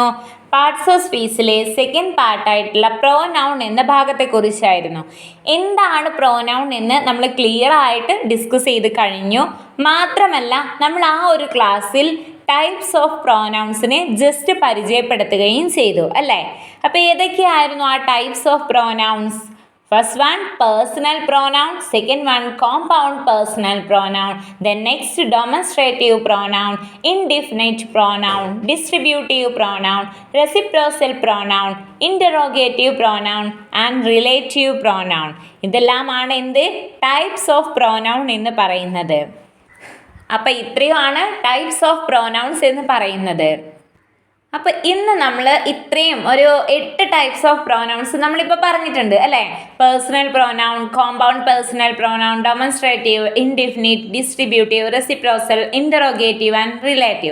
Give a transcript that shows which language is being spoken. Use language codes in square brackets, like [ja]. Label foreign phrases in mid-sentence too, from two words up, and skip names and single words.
[en] parts of speech-ile second [ml] പാർട്ടായിട്ടുള്ള പ്രോനൗൺ എന്ന ഭാഗത്തെക്കുറിച്ചായിരുന്നു. എന്താണ് പ്രോനൗൺ എന്ന് നമ്മൾ ക്ലിയർ ആയിട്ട് ഡിസ്കസ് ചെയ്ത് കഴിഞ്ഞു. മാത്രമല്ല നമ്മൾ ആ ഒരു ക്ലാസ്സിൽ [en] types of pronouns-ine just [ml] പരിചയപ്പെടുത്തുകയും ചെയ്തു അല്ലേ? അപ്പോൾ ഏതൊക്കെയായിരുന്നു ആ [en] types of pronouns? First one personal pronoun, second one compound personal pronoun, then next demonstrative pronoun, indefinite pronoun, distributive pronoun, reciprocal pronoun, interrogative pronoun and relative pronoun. [ml] ഇതെല്ലാമാണ് എന്ത് [en] types of pronoun [ml] എന്ന് പറയുന്നത്. അപ്പം ഇത്രയുമാണ് [en] types of pronouns [ml] എന്ന് പറയുന്നത്. അപ്പോൾ ഇന്ന് നമ്മൾ ഇത്രയും ഒരു 8 [en] types of pronouns [ml] നമ്മളിപ്പോൾ പറഞ്ഞിട്ടുണ്ട് അല്ലേ? [en] personal pronoun, compound personal pronoun, demonstrative, indefinite, distributive, reciprocal, interrogative and relative.